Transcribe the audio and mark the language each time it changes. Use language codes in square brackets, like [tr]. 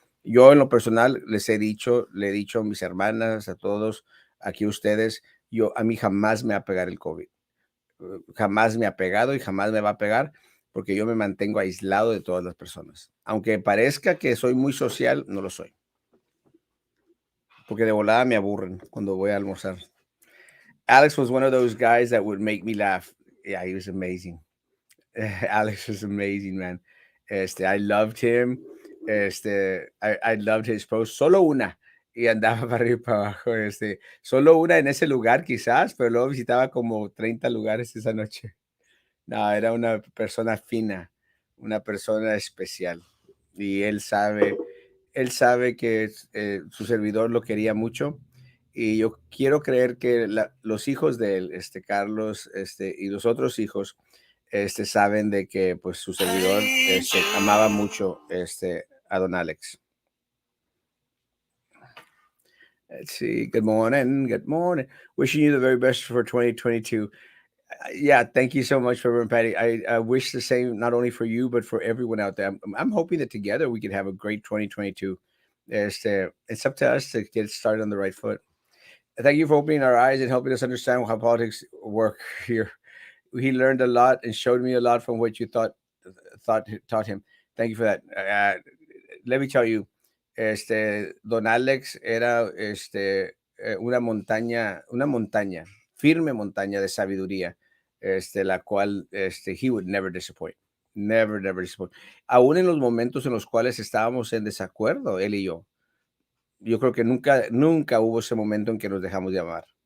[es] Yo en lo personal le he dicho a mis hermanas, a todos, aquí ustedes, a mí jamás me va a pegar el COVID. Jamás me ha pegado y jamás me va a pegar porque yo me mantengo aislado de todas las personas. Aunque parezca que soy muy social, no lo soy. Porque de volada me aburren cuando voy a almorzar. [en] Alex was one of those guys that would make me laugh. Yeah, he was amazing. Alex was amazing, man. I loved him. I loved his post. Solo una. [es] Y andaba para arriba y para abajo. Solo una en ese lugar quizás, pero luego visitaba como 30 lugares esa noche. No, era una persona fina, una persona especial. y él sabe que su servidor lo quería mucho y yo quiero creer que los hijos de él, Carlos, y los otros hijos, saben de que pues su servidor, amaba mucho, a don Alex. [en] Let's see. Good morning. Good morning. Wishing you the very best for 2022. Yeah, thank you so much, Reverend Patty. I wish the same not only for you but for everyone out there. I'm hoping that together we can have a great 2022. It's up to us to get started on the right foot. Thank you for opening our eyes and helping us understand how politics work here. He learned a lot and showed me a lot from what you taught him. Thank you for that. Let me tell you, Don Alex era una montaña, firme montaña de sabiduría, la cual he would never disappoint. Never, never disappoint. [es] Aún en los momentos en los cuales estábamos en desacuerdo, él y yo creo que nunca, nunca hubo ese momento en que nos dejamos llamar.